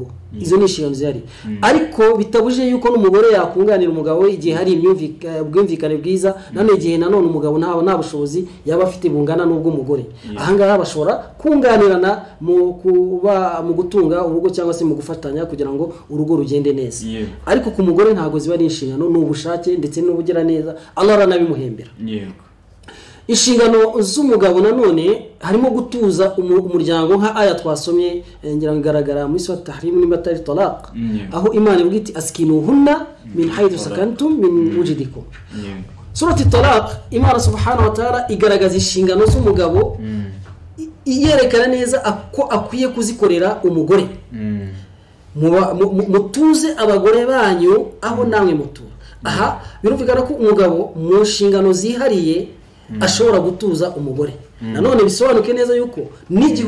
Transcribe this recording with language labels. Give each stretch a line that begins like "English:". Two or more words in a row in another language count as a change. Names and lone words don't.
Kinyarwanda: Izo ni inshingano zihari ariko bitabuje yuko n'umugore yakunganira umugabo igihe hari ubwumvikane bwiza none igihe nanone umugabo nta bushobozi yaba afite bungana n'ubwo umugore ahangaha bashobora kunganirana mu gutunga urugo cyangwa se mu gufatanya kugira ngo urugo rugende neza ariko ku mugore ntago ziba ari inshingano n'ubushake ndetse n'ubugira neza Allah aranabimuhembera. Inshingano z'umugabo nanone harimo gutuza umuryango nka aya twasomye ngira ngaragara muri sura tahrim n'ibatari talaq aho Imana ivuga iti
Arabic: أسكنوهن من حيث سكنتم من وجدكم.
Kinyarwanda: Surati talaq Imana
Arabic: سبحانه وتعالى
Kinyarwanda: igaragaza inshingano z'umugabo iyerekana neza ko akwiye kuzikorera umugore. Mutuze abagore banyu aho namwe mutura. Aha birumvikana ko umugabo mu nshingano zihariye ashobora gutuza umugore nanone bisobanuke neza yuko n'igihe